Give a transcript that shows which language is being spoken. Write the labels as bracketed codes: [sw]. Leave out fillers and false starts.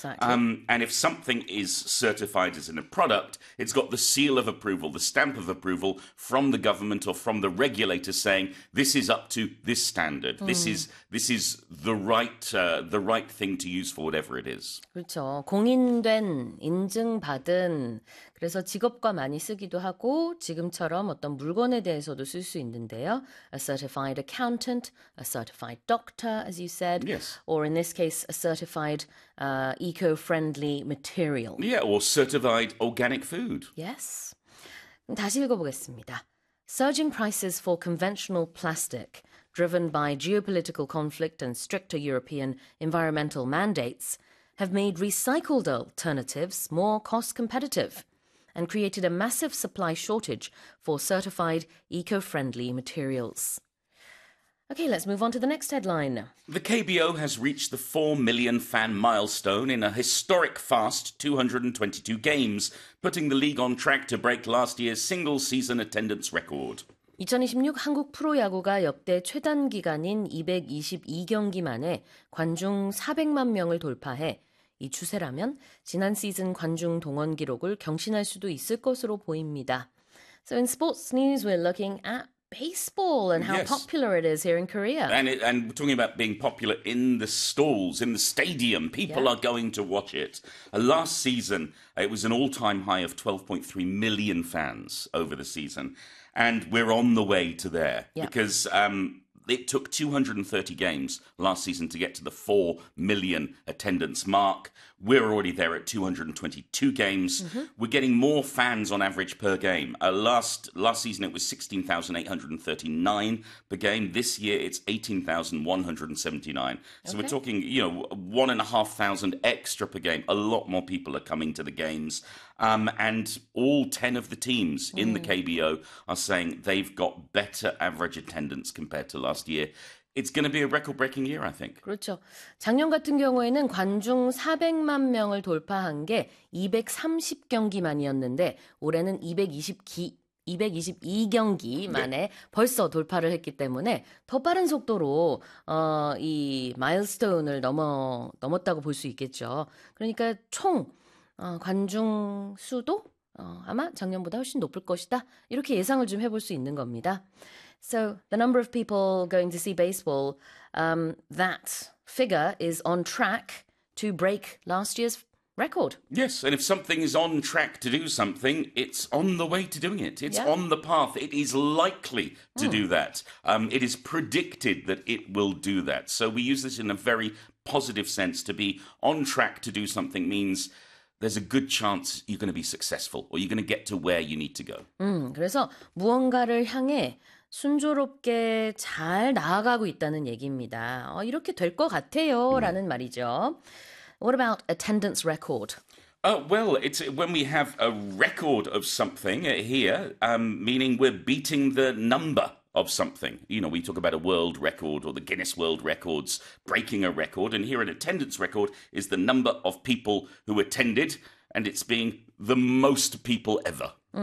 [en] And if something is certified as in a product, it's got the seal of approval, the stamp of approval from the government or from the regulator saying, this is up to this standard. This is the right thing to use for whatever it is. [ko] 그렇죠. 공인된, 인증받은, 그래서 직업과 많이 쓰기도 하고, 지금처럼 어떤 물건에 대해서도 쓸수 있는데요. [en] A certified accountant, a certified doctor, as you said, Yes. or in this case, a certified eco-friendly material. Yeah, or certified organic food. [ko] 다시 읽어보겠습니다. [en] Surging prices for conventional plastic, driven by geopolitical conflict and stricter European environmental mandates, have made recycled alternatives more cost competitive and created a massive supply shortage for certified eco-friendly materials. Okay, let's move on to the next headline. The KBO has reached the 4 million fan milestone in a historic fast 222 games, putting the league on track to break last year's single season attendance record. [ko] 2026 한국 프로야구가 역대 최단 기간인 222경기 만에 관중 400만 명을 돌파해 이 추세라면 지난 시즌 관중 동원 기록을 경신할 수도 있을 것으로 보입니다. [en] So in sports news, we're looking at baseball and how Yes. popular it is here in Korea. And we're talking about being popular in the stalls, in the stadium. People are going to watch it. Last season, it was an all-time high of 12.3 million fans over the season. And we're on the way to there because it took 230 games last season to get to the 4 million attendance mark. We're already there at 222 games. We're getting more fans on average per game. Last season it was 16,839 per game. This year it's 18,179. So we're talking, 1,500 extra per game. A lot more people are coming to the games. And all 10 of the teams in the KBO are saying they've got better average attendance compared to last year. It's going to be a record-breaking year, I think. [ko] 그렇죠. 작년 같은 경우에는 관중 400만 명을 돌파한 게230 경기만이었는데 올해는 222경기 만에 벌써 돌파를 했기 때문에 더 빠른 속도로 이 마일스톤을 넘었다고 볼수 있겠죠. 그러니까 총 관중 수도 아마 작년보다 훨씬 높을 것이다. 이렇게 예상을 좀 해볼 수 있는 겁니다. [en] So the number of people going to see baseball, that figure is on track to break last year's record. Yes, and if something is on track to do something, it's on the way to doing it. It's on the path. It is likely to do that. It is predicted that it will do that. So we use this in a very positive sense. To be on track to do something means there's a good chance you're going to be successful or you're going to get to where you need to go. [ko] 그래서 무언가를 향해 순조롭게 잘 나아가고 있다는 얘기입니다. 이렇게 될것 같아요라는 말이죠. [en] What about attendance record? Well, it's when we have a record of something here, meaning we're beating the number of something. We talk about a world record or the Guinness World Records breaking a record, and here an attendance record is the number of people who attended, and it's being the most people ever.